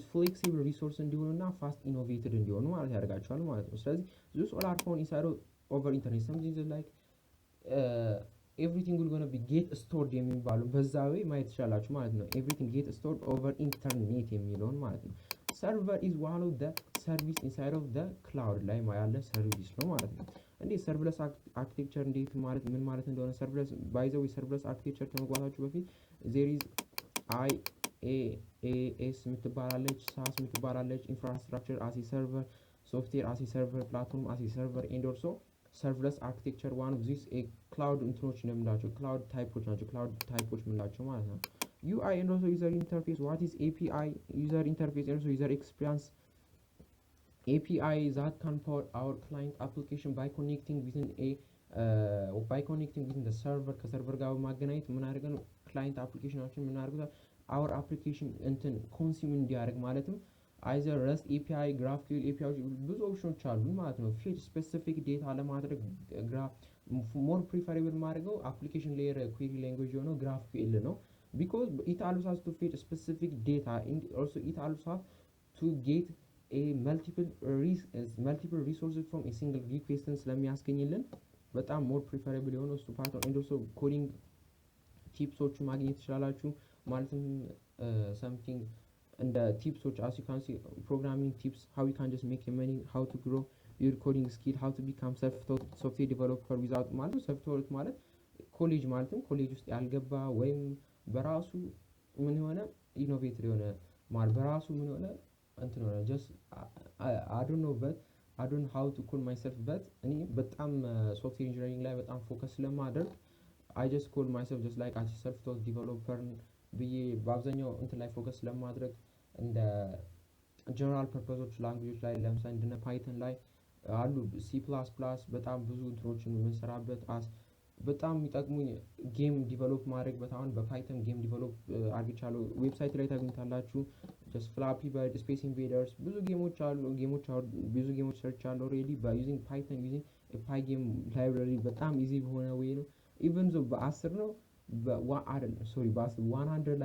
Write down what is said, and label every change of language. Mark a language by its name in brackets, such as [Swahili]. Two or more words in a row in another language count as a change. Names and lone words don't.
[English] flexible resource እንዲሆኑና fast innovated [Amharic] እንዲሆኑ ማለት ያደርጋቸዋል ማለት ነው ስለዚህ [English] those all are found inside over internet something like everything will gonna be get stored [Amharic] የሚባሉ በዛው ማየት ይችላልችሁ ማለት ነው [English] everything get stored over internet [Amharic] የሚለውን ማለት ነው [English] server is one of the service inside of the cloud [Amharic] ላይ ያለ [English] service [Amharic] ነው ማለት ነው እንዴ [English] serverless architecture [Amharic] እንዴት ማለት ምን ማለት እንደሆነ [English] serverless by the way serverless architecture [Amharic] ከመግባታችሁ በፊት [English] there is IaaS ምትባላለች SaaS ምትባላለች infrastructure as a server software as a server platform as a server and also serverless architecture one of these a cloud [Amharic] እንትኖች ነው የምላቸው [English] cloud [Amharic] typeዎች ናቸው [English] cloud [Amharic] typeዎች የምላቸው ማለት ነው [English] UI and also user interface what is API user interface and also user experience API that can power our client application by connecting within the server [Amharic] ከሰርቨር ጋር በማገናኘት ምን አድርገን [English] client [Amharic] applicationችን ምን አድርገን [English] our application እንትን consume [Amharic] እንዲያደርግ ማለትም [English] either REST API GraphQL API [Amharic] ብዙ ኦፕሽኖች አሉ ማለት ነው [English] fetch specific data ለማድረግ more preferable ማድረገው application layer query language የሆነው GraphQL ነው because it allows us to fetch specific data and also it allows us to get a multiple resources from a single request [Amharic] ስለሚያስገኝልን በጣም [English] more preferable [Amharic] የሆነው እሱ [English] part and also coding [Amharic] ቲፕሶች ማግኘት ትችላላችሁ ማለትም [English] something and the tips which as you can see programming tips how you can just make your money how to grow your coding skill how to become self-taught software developer without [Amharic] ማለት self-taught ማለት ኮሌጅ ማለትም ኮሌጅ ውስጥ ያልገባ ወይም በራሱ ምን ሆነ ኢኖቬተር የሆነ ማለት በራሱ ምን ሆነ እንትን ሆነ just [English] I don't know but I don't know how to call myself but [Amharic] እኔ በጣም [English] software engineering [Amharic] ላይ በጣም ፎከስ ስለማደርግ [English] I just call myself just like as a self-taught developer [Amharic] ብዬ በአብዛኛው እንትን ላይ ፎከስ ስለማድረግ እንደ [English] general purpose languages [Amharic] ላይ ለምሳሌ እንደነ ፓይተን ላይ አሉ C++ በጣም ብዙ እንትኖችን የምንሰራበት በጣም የሚጠቅሙኝ [English] game develop [Amharic] ማድረግ በጣም በፓይተን [English] game develop [Amharic] አድርጌቻለሁ ዌብሳይት ላይ ታገኙታላችሁ just flappy bird space invaders ብዙ ጌሞች አሉ ብዙ ጌሞች ሰርች አሉ [English] already by using python using a pygame library [Amharic] በጣም ኢዚ በሆነ ወይ ነው [English] even though [Amharic] በ10 ነው በ100 ላይ